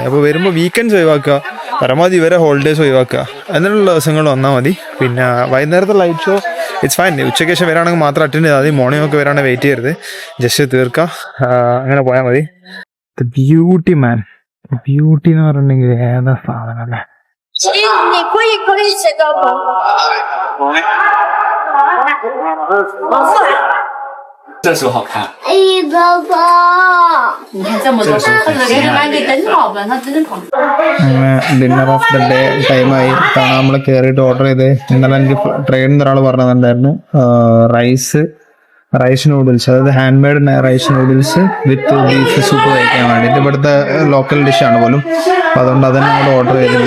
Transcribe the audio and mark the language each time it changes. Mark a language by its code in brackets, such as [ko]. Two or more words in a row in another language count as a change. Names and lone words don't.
[ml] അപ്പോൾ വരുമ്പോൾ വീക്കെൻഡ്സ് ഒഴിവാക്കുക, പരമാവധി ഇവരെ ഹോളിഡേയ്സ് ഒഴിവാക്കുക. അങ്ങനെയുള്ള ദിവസങ്ങൾ വന്നാൽ മതി. പിന്നെ വൈകുന്നേരത്തെ [en] light show it's fine. [ml] ഉച്ചയ്ക്ക് ശേഷം വരാണെങ്കിൽ മാത്രം അറ്റൻഡ് ചെയ്താൽ മതി. മോർണിംഗ് ഒക്കെ വരാണെങ്കിൽ വെയിറ്റ് ചെയ്യരുത്, ജസ്റ്റ് തീർക്കുക. അങ്ങനെ പോയാൽ മതി. [en] beauty man, [ml] ബ്യൂട്ടി എന്ന് പറഞ്ഞിട്ടുണ്ടെങ്കിൽ ഏതാ സാധനം അല്ലേ. [zh] 你可以写到吗？这时候好看。哎，爸爸，你看这么多，他给你买个灯泡吧，他灯泡。 [ml] അങ്ങനെ [en] dinner of the day [ml] ടൈമായി. കാരണം നമ്മൾ കയറിയിട്ട് ഓർഡർ ചെയ്ത് ഇന്നലെ എനിക്ക് ട്രെയിനിൽ ഒരാൾ പറഞ്ഞിട്ടുണ്ടായിരുന്നു [en] rice noodles, [ml] അതായത് [en] hand made rice noodles with beef soup [ml] കഴിക്കാൻ വേണ്ടിയിട്ട്. ഇവിടുത്തെ ലോക്കൽ ഡിഷാണ് പോലും. അപ്പം അതുകൊണ്ട് അതന്നെ നമ്മൾ ഓർഡർ ചെയ്തിട്ടുണ്ട്.